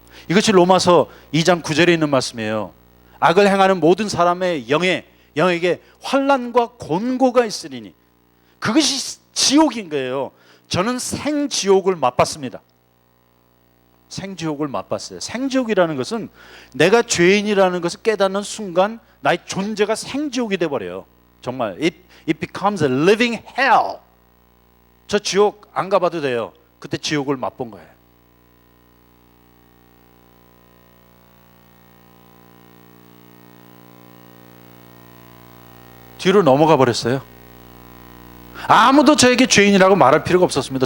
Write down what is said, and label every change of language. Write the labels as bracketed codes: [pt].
[ko] 이것이 로마서 2장 9절에 있는 말씀이에요. 악을 행하는 모든 사람의 영에게 환난과 곤고가 있으리니. 그것이 지옥인 거예요. 저는 생지옥을 맛봤습니다. 생지옥을 맛봤어요. 생지옥이라는 것은 내가 죄인이라는 것을 깨닫는 순간 나의 존재가 생지옥이 돼버려요. 정말 [en] it becomes a living hell. [ko] 저 지옥 안 가봐도 돼요. 그때 지옥을 맛본 거예요. 뒤로 넘어가 버렸어요. 아무도 저에게 죄인이라고 말할 필요가 없었습니다.